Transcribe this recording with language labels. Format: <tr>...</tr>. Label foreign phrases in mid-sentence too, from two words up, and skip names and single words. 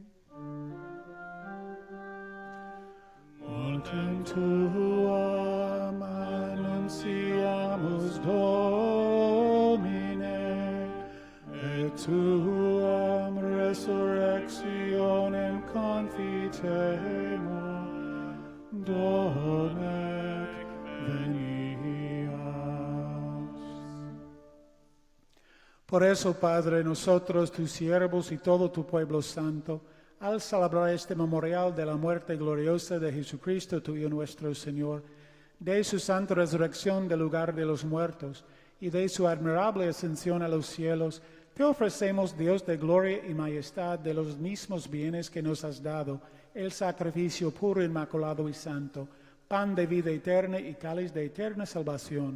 <la>Multum tuam annunciamus, Domine, et tuam resurrectionem confitemur, donec venias.</la> <es>Por eso, Padre, nosotros, tus siervos y todo tu pueblo santo, al celebrar este memorial de la muerte gloriosa de Jesucristo, tu Hijo nuestro Señor, de su santa resurrección del lugar de los muertos y de su admirable ascensión a los cielos, te ofrecemos, Dios de gloria y majestad, de los mismos bienes que nos has dado, el sacrificio puro, inmaculado y santo, pan de vida eterna y cáliz de eterna salvación.</es>